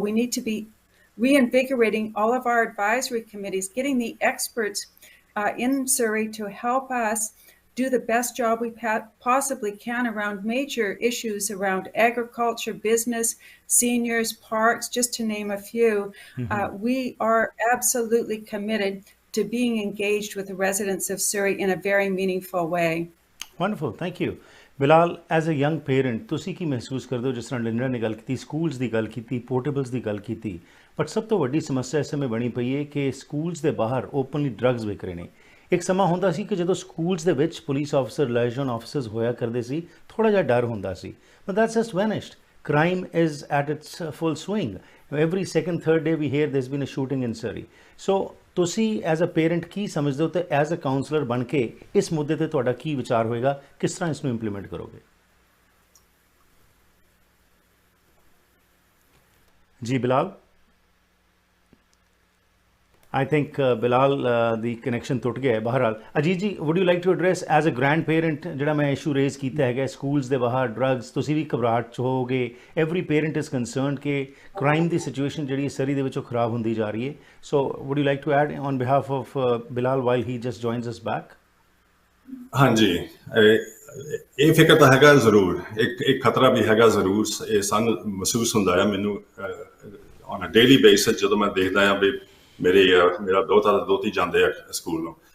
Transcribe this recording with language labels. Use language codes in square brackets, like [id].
[en] We need to be reinvigorating all of our advisory committees, getting the experts in Surrey to help us do the best job we possibly can around major issues around agriculture, business, seniors, parks, just to name a few. We are absolutely committed to being engaged with the residents of Surrey in a very meaningful way. Wonderful, thank you. [pa] Bilal, [en] as a young parent, [pa] ਤੁਸੀਂ ਕੀ ਮਹਿਸੂਸ ਕਰਦੇ ਹੋ ਜਿਸ ਤਰ੍ਹਾਂ Linda ਨੇ ਗੱਲ ਕੀਤੀ, schools ਦੀ ਗੱਲ ਕੀਤੀ, ਪੋਰਟੇਬਲਸ ਦੀ ਗੱਲ ਕੀਤੀ, ਬਟ ਸਭ ਤੋਂ ਵੱਡੀ ਸਮੱਸਿਆ ਇਸ ਸਮੇਂ ਬਣੀ ਪਈ ਹੈ ਕਿ ਸਕੂਲਸ ਦੇ ਬਾਹਰ ਓਪਨਲੀ ਡਰੱਗਸ ਵਿਕ ਰਹੇ ਨੇ। ਇੱਕ ਸਮਾਂ ਹੁੰਦਾ ਸੀ ਕਿ ਜਦੋਂ ਸਕੂਲਸ ਦੇ ਵਿੱਚ ਪੁਲਿਸ ਆਫਿਸਰ, ਲਾਇਜ਼ਨ ਆਫਿਸਰਸ ਹੋਇਆ ਕਰਦੇ ਸੀ, ਥੋੜਾ ਜਿਹਾ ਡਰ ਹੁੰਦਾ ਸੀ, [en] But that's just vanished. Crime is at its full swing. Every second, third day we hear there's been a shooting in Surrey. [pa] So ਤੁਸੀਂ [en] as a parent [pa] ਕੀ ਸਮਝਦੇ ਹੋ ਤੇ [en] as a counsellor [pa] ਬਣ ਕੇ ਇਸ ਮੁੱਦੇ ਤੇ ਤੁਹਾਡਾ ਕੀ ਵਿਚਾਰ ਹੋਏਗਾ, ਕਿਸ ਤਰ੍ਹਾਂ ਇਸ ਨੂੰ ਇੰਪਲੀਮੈਂਟ ਕਰੋਗੇ? [en] ਜੀ Bilal, I think Bilal, the connection [hi] टुट गया है। बहरहाल [pa] अजीत जी, [en] would you like to address as a grand parent [pa] ਜਿਹੜਾ ਮੈਂ ਇਸ਼ੂ ਰੇਜ਼ ਕੀਤਾ ਹੈਗਾ ਸਕੂਲਸ ਦੇ ਬਾਹਰ ਡਰੱਗਸ, ਤੁਸੀਂ ਵੀ ਘਬਰਾਹਟ 'ਚ ਹੋਗੇ, [en] every parent is concerned [pa] ਕਿ crime ਦੀ situation ਜਿਹੜੀ ਸਰੀ ਦੇ ਵਿੱਚੋਂ ਖਰਾਬ ਹੁੰਦੀ ਜਾ ਰਹੀ ਹੈ। [en] So would you like to add on behalf of Bilal while he just joins us back? [pa] ਹਾਂਜੀ, ਇਹ ਫਿਕਰ ਤਾਂ ਹੈਗਾ ਜ਼ਰੂਰ, ਇੱਕ ਖਤਰਾ ਵੀ ਹੈਗਾ ਜ਼ਰੂਰ। ਇਹ ਸਾਨੂੰ ਮਹਿਸੂਸ ਹੁੰਦਾ ਹੈ ਮੈਨੂੰ [en] on a daily basis [pa] ਜਦੋਂ ਮੈਂ ਦੇਖਦਾ ਹਾਂ ਵੀ ਮੇਰਾ ਦੋਤੀ ਜਾਂਦੇ ਆ ਸਕੂਲ ਨੂੰ।